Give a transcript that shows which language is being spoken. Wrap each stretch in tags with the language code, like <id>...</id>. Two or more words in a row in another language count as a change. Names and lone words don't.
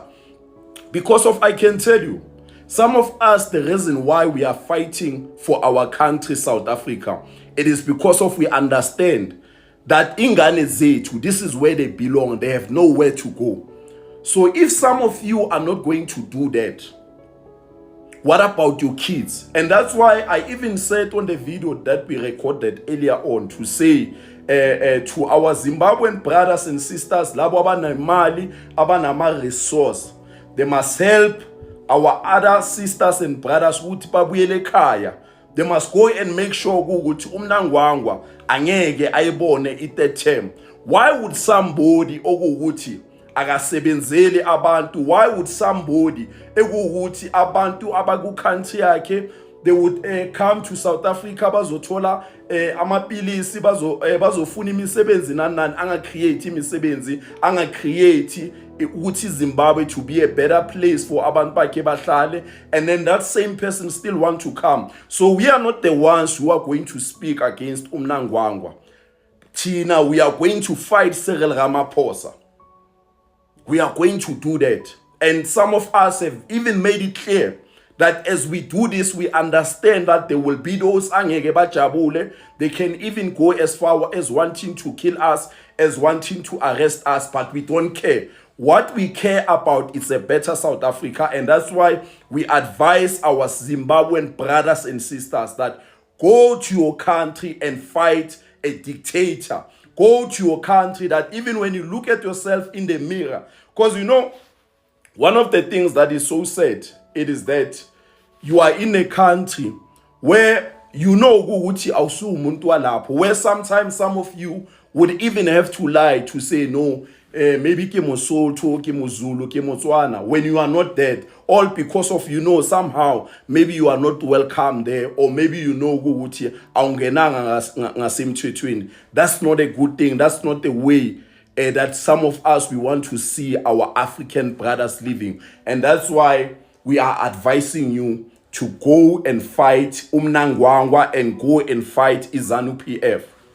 <en>Because of, I can tell you, some of us, the reason why we are fighting for our country, South Africa, it is because of we understand that</en> <zu>ingane zethu,</zu> <en>this is where they belong. They have nowhere to go. So if some of you are not going to do that, what about your kids? And that's why I even said on the video that we recorded earlier on to say to our Zimbabwean brothers and sisters,</en> <zu>labo abanemali, abanama resource,</zu> <en>they must help our other sisters and brothers</en> <zu>ukuthi babuyele ekhaya.</zu> <en>They must go and make sure</en> <zu>ukuthi uMnangagwa angeke ayibone i-third term.</zu> <en>Why would somebody</en> <zu>okuthi akasebenzeli abantu,</zu> <en>why would somebody</en> <zu>ekuthi abantu abaku country yakhe</zu> <en>they would come to South Africa</en> <zu>bazothola amapilisi bazofuna imisebenzi nani anga create imisebenzi, anga create ukuthi</zu> <en>Zimbabwe to be a better place for</en> <zu>abantu bakhe bahlale,</zu> <en>and then that same person still want to come. So we are not the ones who are going to speak against Mnangagwa. Tina, we are going to fight Cyril Ramaphosa. We are going to do that. And some of us have even made it clear that as we do this, we understand that there will be those</en> <zu>angeke bajabule.</zu> <en>They can even go as far as wanting to kill us, as wanting to arrest us, but we don't care. What we care about is a better South Africa, and that's why we advise our Zimbabwean brothers and sisters that go to your country and fight a dictator. Go to your country that even when you look at yourself in the mirror, because you know, one of the things that is so sad, it is that you are in a country where you know</en> <zu>ukuthi awusu umuntu walapho,</zu> <en>where sometimes some of you would even have to lie to say no, maybe</en> <st>ke Mosotho, ke Mozulu, ke Motswana,</st> <en>when you are not dead, all because of, somehow maybe you are not welcome there, or maybe</en> <zu>ukuthi awungenanga ngasemthethweni.</zu> <en>That's not a good thing. That's not the way that some of us, we want to see our African brothers living. And that's why we are advising you to go and fight Umnangwangwa and go and fight Izanu PF.</en>